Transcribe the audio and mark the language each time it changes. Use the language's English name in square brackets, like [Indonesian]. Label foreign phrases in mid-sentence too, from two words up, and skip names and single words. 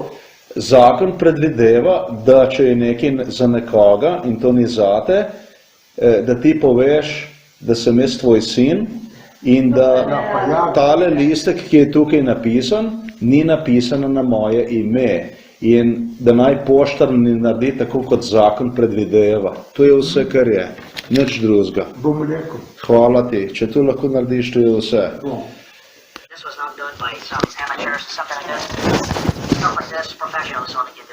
[Slovenian] Zakon predvideva, da če je nekaj za nekoga in to ni zate, da ti poveš, da sem jaz tvoj sin in da tale listek, ki je tukaj napisan, ni napisan na moje ime in da naj poštar ne naredi tako, kot zakon predvideva. To je vse, kar je. Nič drugega. Bom rekel. Hvala ti. Če to lahko narediš, to je vse. [English] This was not done by some amateurs or something like this. Stuff like this, professionals only can do.